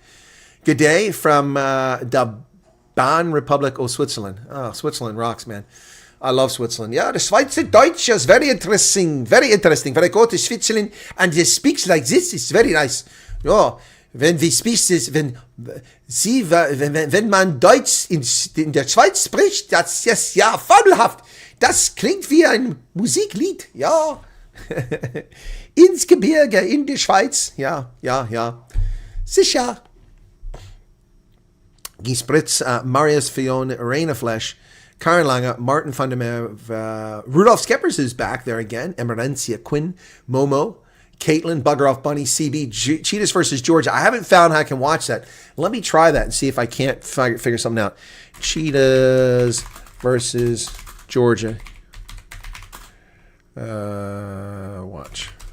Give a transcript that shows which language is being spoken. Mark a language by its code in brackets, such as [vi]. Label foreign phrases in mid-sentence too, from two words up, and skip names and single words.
[en] Good day from the Bahn Republic of Switzerland. Oh, Switzerland rocks, man. I love Switzerland. Yeah, the [de] Schweizer Deutsch [en] is very interesting. Very interesting. When I go to Switzerland and they speak like this, it's very nice. Oh, wenn we speak this, [de] wenn man Deutsch in der Schweiz spricht, das ist ja fabelhaft. Das klingt wie ein Musiklied, ja. Ins Gebirge, in der Schweiz, ja. Sicher. Guy Spritz, [en] Marius Fion, Reina Flesh, Karen Lange, Martin van der Meer, Rudolph Skeppers is back there again, Emerencia Quinn, Momo, Caitlin, Bugger Off Bunny, CB, Cheetahs versus Georgia. I haven't found how I can watch that. Let me try that and see if I can't figure something out. Cheetahs versus Georgia. Watch.